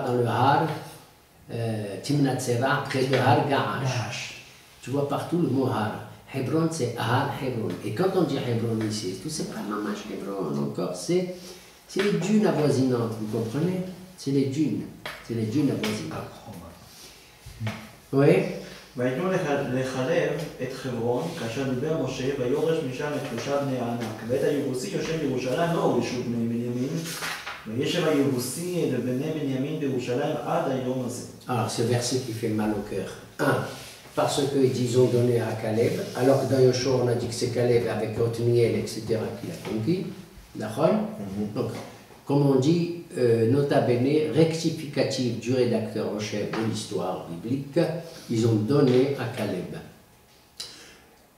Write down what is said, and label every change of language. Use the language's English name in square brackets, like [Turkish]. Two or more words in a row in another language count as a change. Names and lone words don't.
[French] Dans le Har Timnat Sera, près de Har Gaash. Tu vois partout le mot Har. Hebron, c'est Har Hebron. Et quand on dit Hebron ici, tout c'est pas Mamash Hebron encore, c'est les dunes avoisinantes, vous comprenez? C'est les dunes avoisinantes. Oui. [Hebrew] ויתנו לחלב את חברון, כאשר דיבר משה, ויורש משם את 3 בני הענק. ואת היבוסי יושב בירושלים, לא הורישו בני בנימין, וישב היבוסי אל בני בנימין בירושלים עד היום הזה. [French] Alors, ce verset qui fait mal au cœur. 1. Parce qu'ils ont donné à Caleb, alors que dans Yoshua on a dit que c'est Caleb avec Othniel, etc., qui l'a conquis. D'accord? Donc, comme on dit, nota bene, rectificatif du rédacteur en chef de l'histoire biblique, ils ont donné à Caleb.